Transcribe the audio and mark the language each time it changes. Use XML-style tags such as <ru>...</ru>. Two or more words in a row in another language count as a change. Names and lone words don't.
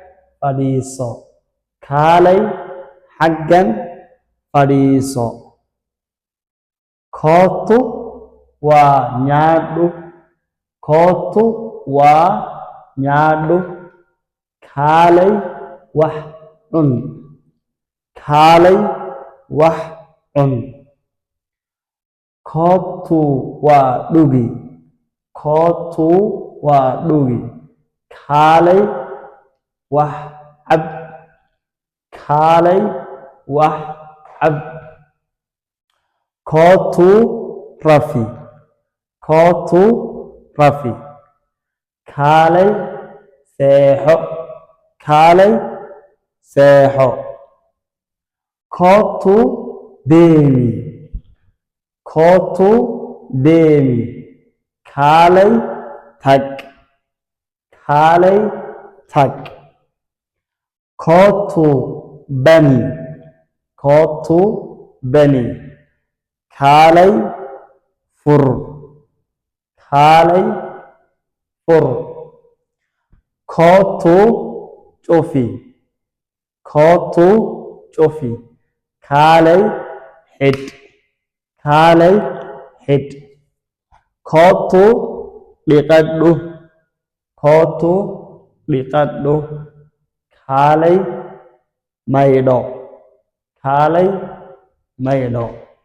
<om>fadhiiso kootu waa nyaadhu</om> <so>kaalay wax cun</so> <om>kootu waa dhugi</om> <so>kaalay wax cab</so> <om>kootu rafi</om> <so>kaalay seexo</so> <om>kootu deemi</om> <so>kaalay tag</so> <om>kootu bani</om> <so>kaalay fur</so> <om>kootu cufi</om> <so>kaalay xidh</so> <om>kootu dhiqadhu</om> <so>kaalay maydho</so>